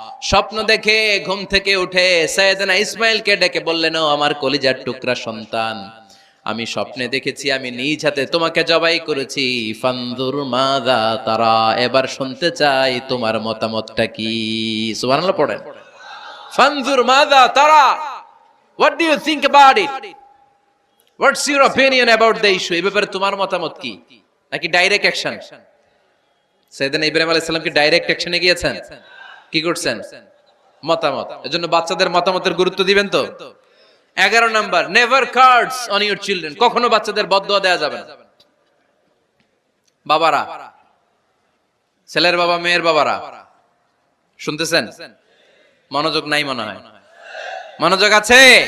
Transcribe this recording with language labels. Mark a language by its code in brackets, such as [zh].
[bn] স্বপ্ন দেখে ঘুম থেকে উঠে সাইয়েদনা ইসমাঈলকে ডেকে বললেন, ও আমার কলিজার টুকরা সন্তান, আমি স্বপ্নে দেখেছি আমি নিজ হাতে তোমাকে জবাই করেছি। [ar] ফানজুর মাযা তারা, [bn] এবার শুনতে চাই তোমার মতামতটা কি? সুবহানাল্লাহ পড়েন। [ar] ফানজুর মাযা তারা, [en] what do you think about it? What's your opinion about the issue? [bn] এই ব্যাপারে তোমার মতামত কি? নাকি [en] Direct action? [bn] সাইয়েদনা ইব্রাহিম আলাইহিস সালাম কি ডাইরেক্ট অ্যাকশনে গিয়েছেন? কি করছেন? মতামত। এজন্য বাচ্চাদের মতামতের গুরুত্ব দিবেন তো। 11 number, [en] Never curse on your children. [bn] কখনো বাচ্চাদের বদদোয়া দেয়া যাবে না। বাবারা, ছেলের বাবা মেয়ের বাবারা শুনতেছেন? মনোযোগ নাই মনে হয়। মনোযোগ আছে?